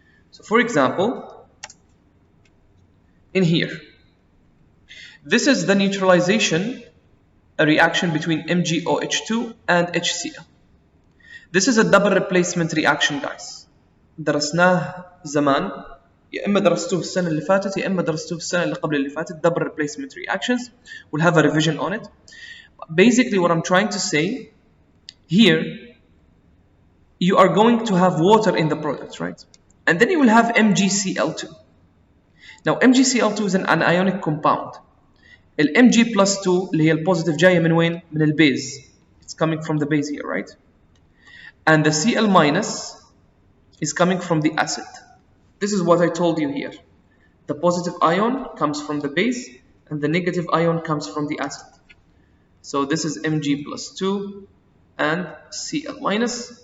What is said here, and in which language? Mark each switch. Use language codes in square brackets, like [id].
[en] So for example, in here, this is the neutralization, a reaction between MgOH2 and HCl. This is a double replacement reaction, guys. [ar] درسناه زمان. يا إما درستوه السنة اللي فاتت يا إما درستوه السنة اللي قبل اللي فاتت. [en] Double replacement reactions. We'll have a revision on it. Basically, what I'm trying to say here, you are going to have water in the product, right? And then you will have MgCl2. Now, MgCl2 is an anionic compound. [ar] ال Mg plus 2 اللي هي البوزيتيف جاية من وين؟ من البيز. [en] It's coming from the base here, right? And the Cl minus is coming from the acid. This is what I told you here. The positive ion comes from the base and the negative ion comes from the acid. So this is Mg plus 2 and Cl minus.